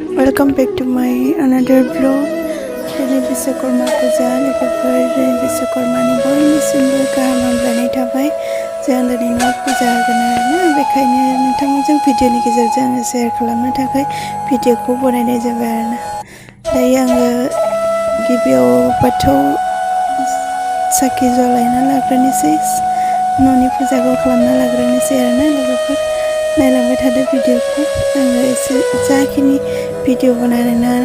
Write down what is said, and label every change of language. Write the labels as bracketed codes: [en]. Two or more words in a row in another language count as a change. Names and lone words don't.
[en] Welcome back to my another vlog. [brx] Ini vishwakarma puja लोगोफोर vishwakarmani बयनिसिमबो गाहाम हामलायनाय थाबाय जों दिनै न'आव पुजा होगोन आरोना बेखायनो नोंथांमोनजों भिडिअनि गेजेरजों आङो शेयार खालामनो थाखाय भिडिअखौ बनायनाय जाबाय आरोना दायो आङो गिबियाव बाथौ साखि जलायना लाग्रोनोसै न'नि पुजाखौ खालामना लाग्रोनोसै आरोना लोगोफोर नायलांबाय थादो भिडिअखौ आङो एसे जाखिनि भिडिअ बनायनो